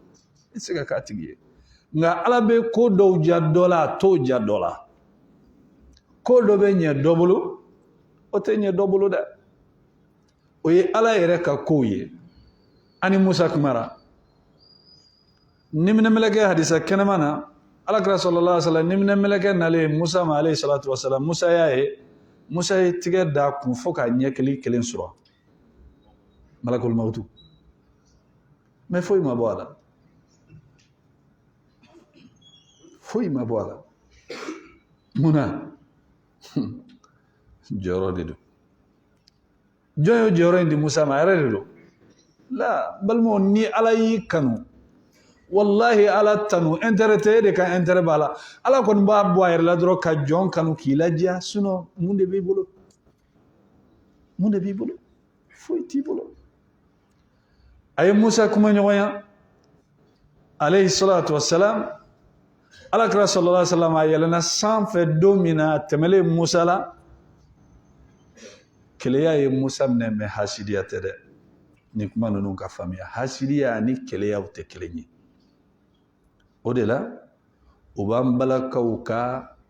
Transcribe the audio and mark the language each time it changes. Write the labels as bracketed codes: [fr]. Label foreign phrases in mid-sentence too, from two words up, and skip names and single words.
[bm] tɛ se ka k'a tigi ye nka Ala bɛ ko dɔw diya dɔ la a t'o diya dɔ la ko dɔ bɛ ɲɛ dɔ bolo o tɛ ɲɛ dɔ bolo dɛ o ye Ala yɛrɛ ka kow ye ani Musa kumara niminɛmɛlɛkɛ hadisa kɛnɛma na Alakira [ar] صلى الله عليه وسلم [bm] niminɛmɛlɛkɛ nalen Musa ma [ar] عليه الصلاة والسلام [bm] Musa y'a ye Musa ye tigɛ da kun fo ka ɲɛkili kelen sɔrɔ [ar] ملك الموت [bm] mais foyi ma bɔ a la foyi ma bɔ a la munna jɔyɔrɔ de don jɔn ye jɔyɔrɔ in di Musa ma a yɛrɛ de don la balimaw ni Ala y'i kanu wallahi Ala tanu intérêt tɛ e de ka intérêt b'a la Ala kɔni b'a bɔ a yɛrɛ la dɔrɔn ka jɔn kanu k'i ladiya sinon mun de b'i bolo mun de b'i bolo foyi t'i bolo a ye Musa kumaɲɔgɔnya [ar] عليه الصلاة والسلام [bm] Alakira [ar] صلى الله عليه وسلم [bm] a yɛlɛnna sanfɛ don min na a tɛmɛlen Musa la keleya ye Musa minɛ mais hasidiya tɛ dɛ ni kuma ninnu ka faamuya hasidiya ni keleyaw tɛ kelen ye o de la u b'an balakaw ka